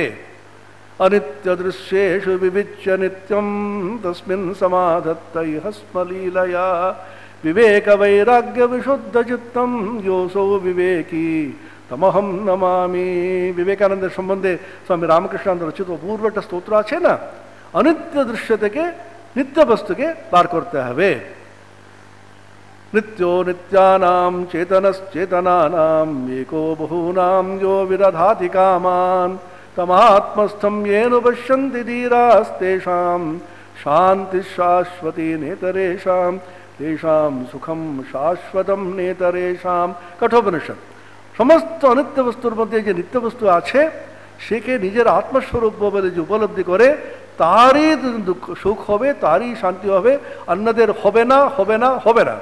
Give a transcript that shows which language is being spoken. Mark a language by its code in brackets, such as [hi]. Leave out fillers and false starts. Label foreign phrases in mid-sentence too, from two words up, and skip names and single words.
[sa] অনিত্য দৃশ্যেষু বিবিচ্য নিত্যম তস্মিন সমাধত্তৈহ স্মলীলয়া বিবেক বৈরাগ্য বিশুদ্ধ চিত্তম যোসৌ বিবেকী তমহম নমামি। [bn] বিবেকানন্দের সম্বন্ধে স্বামী রামকৃষ্ণানন্দ রচিত অপূর্ব একটা স্তোত্র আছে না, অনিত্য দৃশ্য থেকে নিত্য বস্তুকে বার করতে হবে। [sa] নিত্yo নিত্যানাম চেতনশ্চেতনানাম एको বহূনাম যো বিদধাতি কামান তমাত্মস্থম येन পশ্যন্তি ধীরাস্তেষাম শান্তি শাশ্বতী নেতরেশাম তেষাম সুখম শাশ্বতম নেতরেশাম। কঠোপনিষদ। [bn] সমস্ত অনিত্য বস্তুর মধ্যে যে নিত্য বস্তু আছে সেকে নিজের আত্মস্বরূপ বলে যে উপলব্ধি করে তারই দুঃখ সুখ হবে, তারই শান্তি হবে, অন্যদের হবে না, হবে না, হবে না।